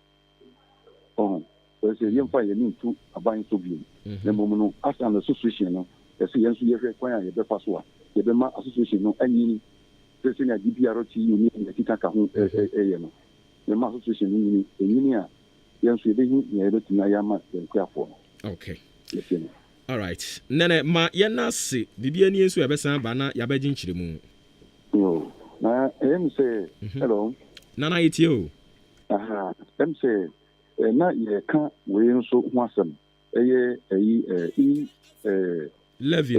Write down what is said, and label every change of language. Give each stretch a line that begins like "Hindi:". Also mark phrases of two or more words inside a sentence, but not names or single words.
Akan: ɛsɛ yɛmfa yɛne ntu aban so bio na mmom no asa no association no ɛsɛ yɛn nso yɛhwɛ kwan a yɛbɛfa so a yɛbɛma association no anyini sɛ sɛnea DPRT ne yɛkeka ka ho ɛyɛ no yɛma association no nyini a yɛn nso yɛbɛhu nea yɛbɛtumi ayɛ ama yɛn akuafo no
English: okay all right
Akan: nene ma yɛna se bibia ni nso yɛbɛsan ba na yɛbɛgye nkyerɛ mu na ɛm sɛ hello nana yɛtie o ɛm sɛ na yɛka wei nso ho asɛm ɛyɛ levy